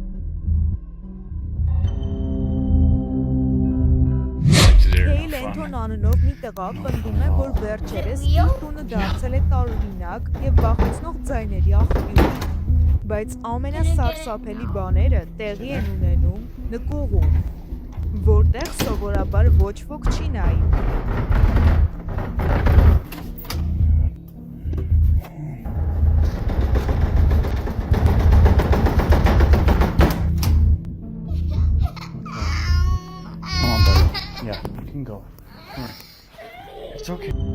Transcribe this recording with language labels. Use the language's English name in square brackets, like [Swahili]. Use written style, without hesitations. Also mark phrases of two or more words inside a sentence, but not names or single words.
[Armenian] Քեյլ Էնթոն անունով մի տղա պնդում է, որ վերջերս իր տունը դարձել է տարօրինակ եւ վախեցնող ձայների աղբյուր։ Բայց ամենասարսափելի բաները տեղի են ունենում նկուղում, որտեղ սովորաբար ոչ ոք չի նայում։ [English] Come on, buddy. Yeah, you can go. Come on. It's okay.